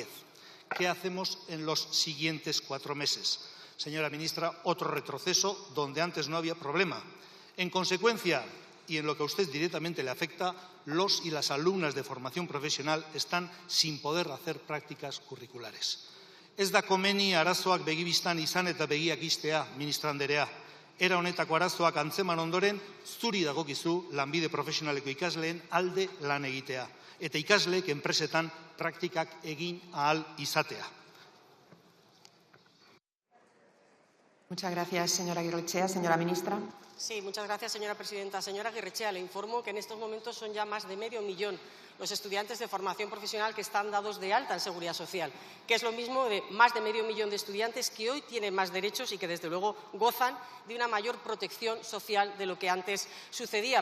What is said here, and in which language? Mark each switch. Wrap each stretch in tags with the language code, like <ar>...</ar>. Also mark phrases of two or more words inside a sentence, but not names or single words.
<es>¿Qué hacemos en los siguientes 4 meses? Señora ministra, otro retroceso donde antes no había problema. En consecuencia, y en lo que a usted directamente le afecta, los y las alumnas de formación profesional están sin poder hacer prácticas curriculares.</es> <eu>Ez da komeni arazoak begibistan izan eta begiak istea, ministra anderea. Era honetako arazoak antzeman ondoren, zuri dagokizu lanbide profesionaleko ikasleen alde lan egitea. Eta ikasleek enpresetan praktikak egin ahal izatea.</eu> <es>Muchas gracias, señora Aguirrechea. Señora ministra. Sí, muchas gracias, señora presidenta. Señora Aguirrechea, le informo que en estos momentos son ya más de medio millón los estudiantes de formación profesional que están dados de alta en Seguridad Social, que es lo mismo de más de medio millón de estudiantes que hoy tienen más derechos y que, desde luego, gozan de una mayor protección social de lo que antes sucedía.</es>